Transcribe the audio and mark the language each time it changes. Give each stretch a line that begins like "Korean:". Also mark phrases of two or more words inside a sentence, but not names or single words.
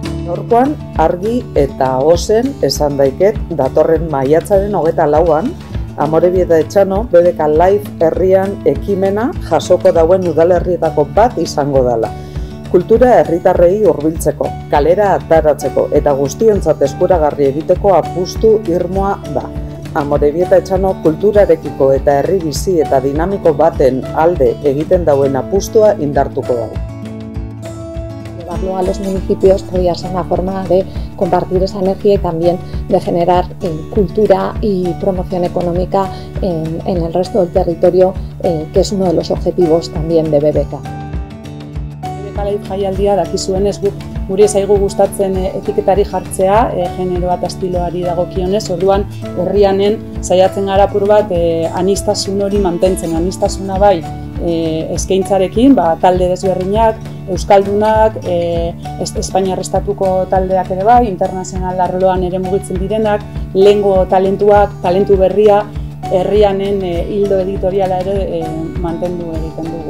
Basque: Gaurkoan argi eta ozen esan daiket datorren maiatzaren 24an Amorebieta Etxano BBK Live herrian ekimena jasoko dauen udalerrietako bat izango dela. Kultura herritarrei hurbiltzeko, kalera ataratzeko eta guztiontzat eskuragarri egiteko apustu irmoa da. Amorebieta Etxano kulturarekiko eta herri bizi eta dinamiko baten alde egiten dauen apustua indartuko dago.
Spanish: Llevarlo a los municipios podría ser una forma de compartir esa energía y también de generar cultura y promoción económica en el resto del territorio, que es uno de los objetivos también de BBK.
Basque: BBK Live jaialdia dakizuenez guri zaigu gustatzen etiketari jartzea, generoa eta estiloari dagokionez, orduan herrianen saiatzen gara apur bat aniztasun hori mantentzen, aniztasuna bai eskaintzarekin, talde desberdinak, euskaldunak, Espainiar estatuko taldeak ere bai, internazional arloan ere mugitzen direnak, lehengo talentuak, talentu berria, herrianen hildo editoriala ere mantendu egiten dugu.